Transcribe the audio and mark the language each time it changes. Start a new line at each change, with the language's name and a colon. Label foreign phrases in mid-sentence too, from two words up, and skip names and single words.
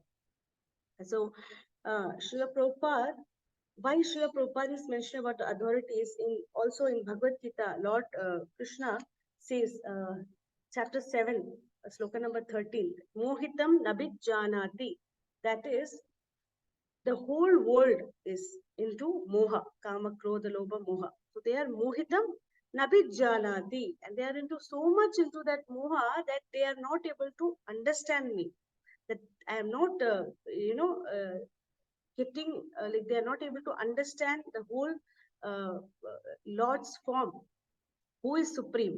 English: So, Srila Prabhupada, why Srila Prabhupada is mentioned about the authorities in also in Bhagavad Gita, Lord Krishna says, chapter 7, sloka number 13,
Sanskrit: Mohitam Nabit Janati.
English: That is, the whole world is into
Sanskrit: moha, kama, krodha, lobha, moha.
English: So they are
Sanskrit: mohitam nabit janati,
English: and they are into so much into that moha that they are not able to understand me. That I am not, getting like they are not able to understand the whole Lord's form. Who is supreme?